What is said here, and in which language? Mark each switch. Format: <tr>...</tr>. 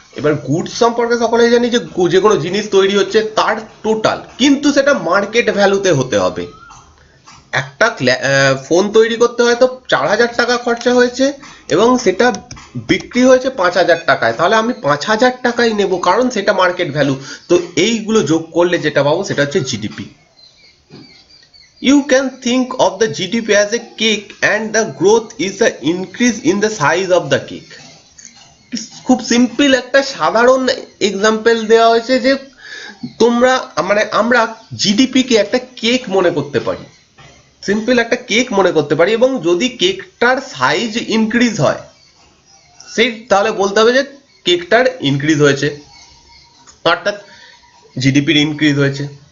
<bn>এবার গুডস সম্পর্কে সকলেই জানি যে যে কোনো জিনিস তৈরি হচ্ছে তার টোটাল, কিন্তু সেটা মার্কেট ভ্যালুতে হতে হবে। একটা ফোন তৈরি করতে হয়তো 4,000 টাকা খরচা হয়েছে, এবং সেটা বিক্রি হয়েছে 5,000 টাকায়, তাহলে আমি 5,000 টাকাই নেব, কারণ সেটা মার্কেট ভ্যালু। তো এইগুলো যোগ করলে যেটা পাবো সেটা হচ্ছে GDP.</bn> <en>You can think of the GDP as a cake and the growth is the increase in the size of the cake.</en> <bn>খুব সিম্পল একটা সাধারণ এক্সাম্পল দেওয়া হয়েছে যে তোমরা মানে আমরা জিডিপি কে একটা কেক মনে করতে পারি, সিম্পল একটা কেক মনে করতে পারি, এবং যদি কেকটার সাইজ ইনক্রিজ হয় সেই তাহলে বলতে হবে যে কেকটার ইনক্রিজ হয়েছে, অর্থাৎ জিডিপির ইনক্রিজ হয়েছে।</bn>